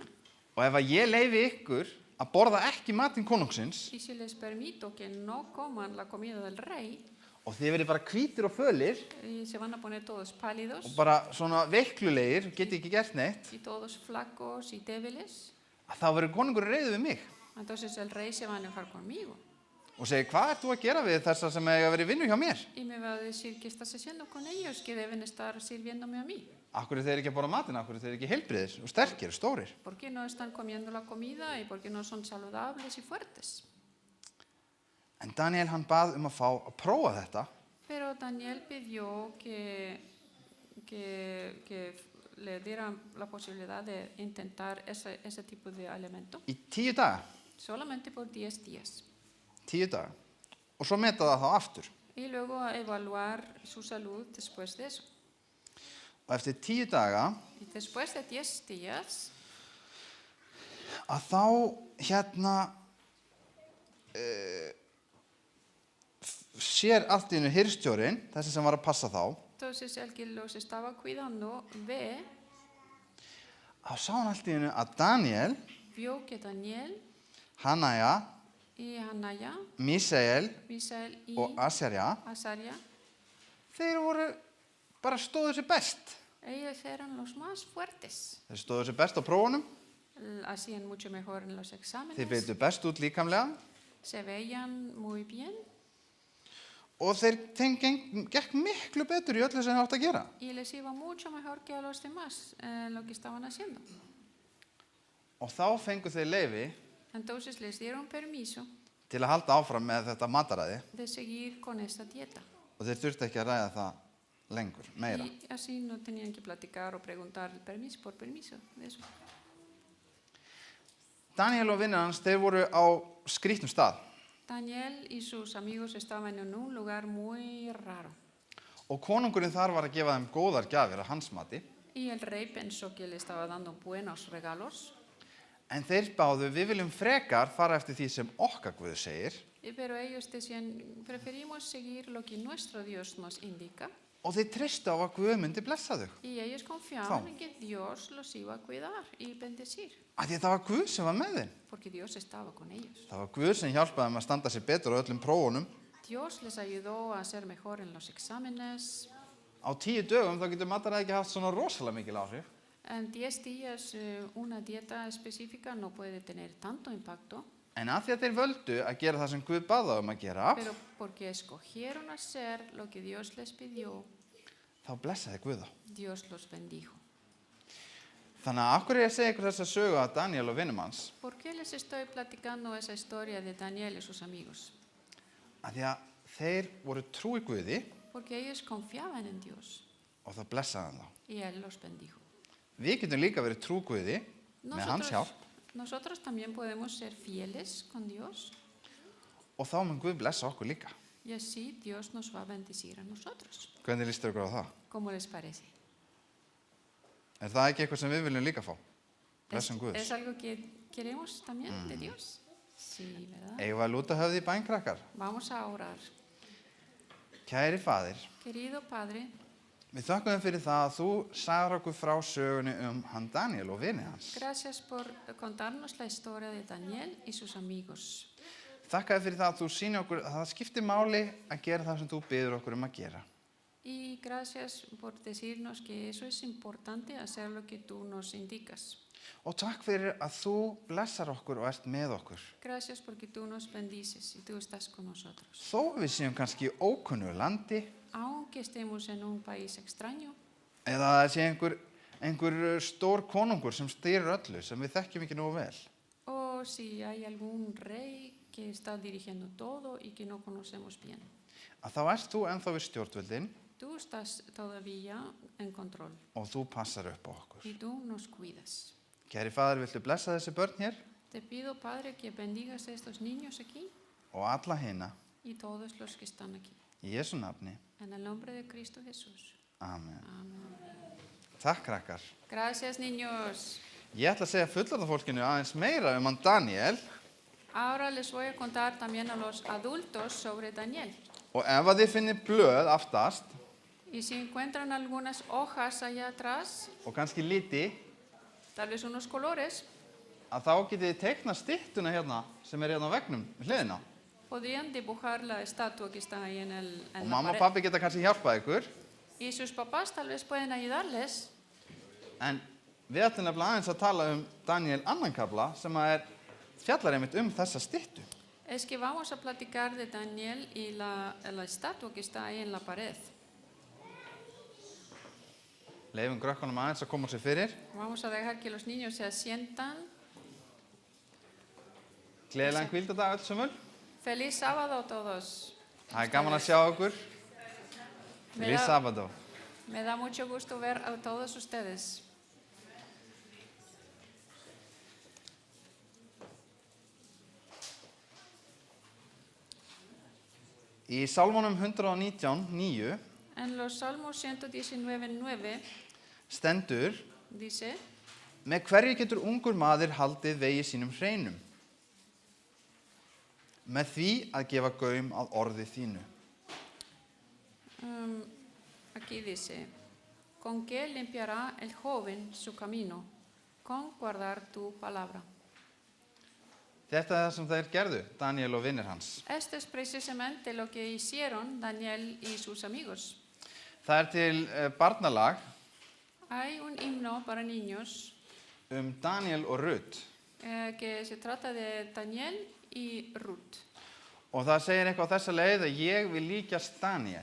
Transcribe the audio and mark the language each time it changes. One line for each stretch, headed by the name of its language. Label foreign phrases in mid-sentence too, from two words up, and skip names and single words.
Icelandic: og ef að ég leyfi ykkur að borða ekki matinn konungsins
Spanish: y si les permito que no coman la comida del rey,
Icelandic: og þið verið bara hvítir og fölir
Spanish: y se van a poner todos pálidos
Icelandic: og bara svona veiklulegir, geti ekki gert neitt,
Spanish: y todos flacos y débiles,
Icelandic: að þá verður konungur reiður við mig
Spanish: entonces el rey se va a enojar conmigo
Icelandic: og segir, hvað ert þú að gera við þessa sem eiga að vera í vinnu hjá mér?
Spanish: y me va a decir, ¿qué estás haciendo con ellos que deben estar sirviéndome a mí?
Icelandic: Akkur þeir ekki að borða matinn, akkur þeir ekki heilbriðir og sterkir og stórir.
Spanish: ¿Por qué no están comiendo la comida y por qué no son saludables y fuertes?
Icelandic: En Daniel hann bað að fá að prófa þetta
Spanish: Pero Daniel pidió que le dieran la posibilidad de intentar ese tipo de alimento
Icelandic: í 10 daga.
Spanish: solamente por 10 días
Icelandic: 10 daga. Og svo meta það þá aftur.
Spanish: y luego evaluar su salud después de eso.
Icelandic: Og eftir 10 daga
Spanish: Y después de 10 días,
Icelandic: að þá sér allt í einu hirðstjórinn, þessi sem var að passa þá,
Spanish: entonces el que los estaba cuidando
Icelandic: þá sá hann allt í einu að Daniel,
Spanish: vio que Daniel
Icelandic: Hanaja,
Spanish: y Hanaya,
Icelandic: Mísael
Spanish: Misael y
Icelandic: og Asarja,
Spanish: Azaria,
Icelandic: þeir voru bara stóðu sér best.
Spanish: ellos eran los más fuertes.
Icelandic: Þeir stóðu sér best á prófunum,
Spanish: Hacían mucho mejor en los
Icelandic: þeir
Spanish: exámenes,
Icelandic: beitu best út líkamlega
Spanish: se veían muy bien
Icelandic: og þeim gekk miklu betur í öllu sem þeir áttu að gera.
Spanish: y les iba mucho mejor que a los demás en lo que estaban haciendo.
Icelandic: Og þá fengu þeir leyfi
Spanish: Entonces les dieron permiso
Icelandic: til að halda áfram með þetta mataræði
Spanish: de seguir con esta dieta.
Icelandic: og þeir þurftu ekki að ræða það lengur, meira.
Spanish: Y así no tenían que platicar o preguntar permiso por permiso de eso.
Icelandic: Daniel og vinnir hans, þeir voru á skrýtnum stað
Spanish: Daniel y sus amigos estaban en un lugar muy raro.
Icelandic: og konungurinn þar var að gefa þeim góðar gjafir að hans mati,
Spanish: Y el rey pensó que le estaba dando buenos regalos,
Icelandic: en þeir báðu, við viljum frekar fara eftir því sem okkar Guð segir
Spanish: pero ellos decían, preferimos seguir lo que nuestro Dios nos indica.
Icelandic: og þeir treystu á að Guð myndi blessa þau.
Spanish: Y ellos confiaban en que Dios los iba a cuidar y bendecir,
Icelandic: Af því að það var Guð sem var með þeim.
Spanish: porque Dios estaba con ellos.
Icelandic: Það var Guð sem hjálpaði þeim að standa sér betur á öllum prófunum.
Spanish: Dios les ayudó a ser mejor en los exámenes.
Icelandic: Á 10 dögum þá getur mataræði ekki haft svona rosalega mikil áhrif.
Spanish: En 10 días una dieta específica no puede tener tanto impacto,
Icelandic: En af því að þeir völdu að gera það sem Guð bað þá að gera,
Spanish: pero porque escogieron hacer lo que Dios les pidió,
Icelandic: þá blessaði Guð þá.
Spanish: Dios los bendijo.
Icelandic: Þannig að af hverju er ég að segja ykkur þessa sögu að Daniel og vinum hans?
Spanish: ¿Por qué les estoy platicando esa historia de Daniel y sus amigos?
Icelandic: Af því að þeir voru trúi Guði
Spanish: Porque ellos confiaban en Dios
Icelandic: og það blessaði hann þá.
Spanish: y Él los bendijo.
Icelandic: Við getum líka verið trú Guði með hans hjálp
Spanish: Nosotros también podemos ser fieles con Dios
Icelandic: og þá mun Guð blessa okkur líka.
Spanish: y así Dios nos va a bendecir a nosotros.
Icelandic: Hvernig líst ykkur á það?
Spanish: ¿Cómo les parece?
Icelandic: Er það ekki eitthvað sem við viljum líka fá? Blessun Guðs.
Spanish: ¿Es algo que queremos también de Dios? Sí, ¿verdad?
Icelandic: Eigum við að lúta höfði í bænkrakkar?
Spanish: Vamos a orar.
Icelandic: Kæri faðir,
Spanish: Querido Padre,
Icelandic: við þökkum þér fyrir það að þú sagðir okkur frá sögunni hann Daniel og vini hans.
Spanish: gracias por contarnos la historia de Daniel y sus amigos.
Icelandic: Þakka þér fyrir það að þú sýnir okkur að það skiptir máli að gera það sem þú biður okkur að gera.
Spanish: Y gracias por decirnos que eso es importante, hacer lo que tú nos indicas.
Icelandic: Og takk fyrir að þú blessar okkur og ert með okkur.
Spanish: Gracias porque tú nos bendices y tú estás con nosotros.
Icelandic: Þó við séum kannski í ókunnu landi
Spanish: Aunque estemos en un país extraño,
Icelandic: eða það sé einhver stór konungur sem stýrir öllu sem við þekkjum ekki nógu vel.
Spanish: o si hay algún rey que está dirigiendo todo y que no conocemos bien.
Icelandic: Að þá ert þú ennþá við stjórnvöldin
Spanish: Tú estás todavía en control
Icelandic: og þú passar upp á okkur.
Spanish: y tú nos cuidas.
Icelandic: Kæri faðir, viltu blessa þessi börn hér
Spanish: Te pido, Padre, que bendigas a estos niños aquí
Icelandic: og alla hina
Spanish: y todos los que están aquí.
Icelandic: í Jesú nafni.
Spanish: En el nombre de Cristo Jesús.
Icelandic: Amen.
Spanish: Amén.
Icelandic: Takk krakkar.
Spanish: Gracias, niños.
Icelandic: Ég ætla að segja fullorðafólkinu aðeins meira hann Daniel
Spanish: Ahora les voy a contar también a los adultos sobre Daniel.
Icelandic: og ef að þið finnir blöð aftast
Spanish: Y si encuentran algunas hojas allá atrás,
Icelandic: og kannski liti,
Spanish: tal vez unos colores,
Icelandic: að þá getið þið teiknað styttuna hérna sem er hérna á veggnum við hliðina.
Spanish: podrían dibujar la estatua que está ahí en
Icelandic: Og
Spanish: la
Icelandic: mamma og
Spanish: pared.
Icelandic: pabbi geta kannski hjálpað ykkur,
Spanish: Y sus papás tal vez pueden ayudarles.
Icelandic: en við ætlum nefnilega aðeins að tala Daniel annan kafla sem að fjallar einmitt þessa styttu.
Spanish: Es que vamos a platicar de Daniel y la estatua que está ahí en la pared.
Icelandic: Leifum krökkunum aðeins að koma sér fyrir.
Spanish: Vamos a dejar que los niños se asientan.
Icelandic: Gleðilegan hvíldardag öll sömul.
Spanish: Feliz sábado a todos.
Icelandic: Það gaman að sjá okkur.
Spanish: Feliz sábado. Me da mucho gusto ver a todos ustedes.
Icelandic: Í Sálmunum 119:9
Spanish: En los Salmos 119:9
Icelandic: stendur:
Spanish: dice:
Icelandic: Með hverju getur ungur maður haldið vegi sínum hreinum? Með því að gefa gaum að orði þínu.
Spanish: Aquí dice: ¿Con qué limpiará el joven su camino? Con guardar tu palabra.
Icelandic: Þetta er það sem þeir gerðu, Daniel og vinir hans.
Spanish: Esto es precisamente lo que hicieron Daniel y sus amigos.
Icelandic: Það er til barnalag
Spanish: Hay un himno para niños
Icelandic: Daniel og Rut.
Spanish: que se trata de Daniel y Ruth.
Icelandic: Og það segir eitthvað á þessa leið að ég vil líkjast Daniel.